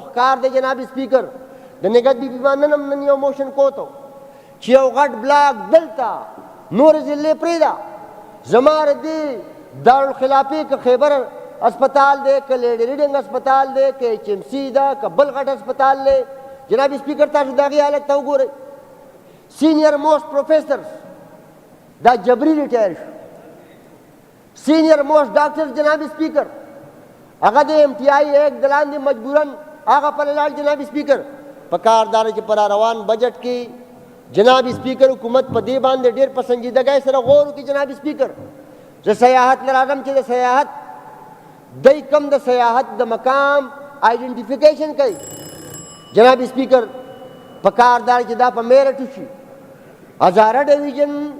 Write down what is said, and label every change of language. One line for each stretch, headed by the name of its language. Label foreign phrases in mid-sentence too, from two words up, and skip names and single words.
Pashto: ښکار دی جناب سپیکر د نګهت بیبي باندې هم نن یو موشن کوتو چې یو غټ بلاک دلته نورې ضلعې پرېږده زما ردې دارالخلافې که خیبر اسپتال دی که لیډي ریډنګ اسپتال دی که ایچ ایم سی ده که بل غټ اسپتال دی جناب سپیکر تاسو د هغې حالت ته وګورئ
English: senior most professors
Pashto: دا جبري ریټایر شو
English: senior most doctors
Pashto: جناب سپیکر هغه د
English: MTI Act
Pashto: د لاندې مجبوراً هغه پلې لاړ جناب سپیکر په کار دا چې پر روان بجټ کې جناب سپیکر حکومت په دې باندې ډېر په سنجیدګۍ سره غور وکړي جناب سپیکر زه سیاحت نه راغلم چې د سیاحت دی کم د سیاحت د مقام آئیډنټیفیکیشن کوي جناب سپیکر په کار دا چې دا په میرټ وشي هزاره ډویژن